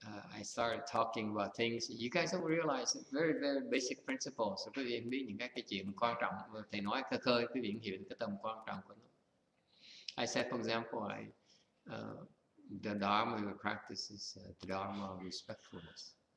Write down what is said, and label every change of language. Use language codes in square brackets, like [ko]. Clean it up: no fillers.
[en] I started talking about things you guys don't realize, very very basic principles. [vi] So quý vị biết những cái chuyện quan trọng mà thầy nói khơi khơi, quý vị hiểu cái tầm quan trọng của nó. [en] I said, for example, the Dharma we practice is the Dharma of respectfulness.